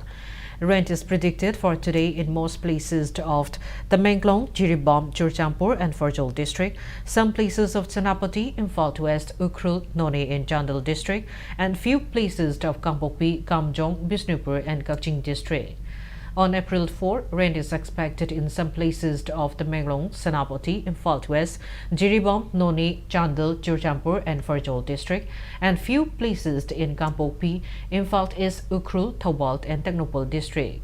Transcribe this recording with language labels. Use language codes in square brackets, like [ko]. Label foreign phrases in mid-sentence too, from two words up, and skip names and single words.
[en] Rain is predicted for today in most places of Tamenglong, Jiribam, Churchampur and Farjol district, some places of Chanapati, Imphal West, Ukhrul, None in Chandal district, and few places of Kampokpi, Kamjong, Bisnupur and Kaching district. On April 4, rain is expected in some places of Tamenglong, Chanapati, Imphal West, Jiribam, None, Chandal, Churchampur and Farjol district, and few places in Kampokpi, Imphal East, Ukhrul, Thobalt and Technopol district.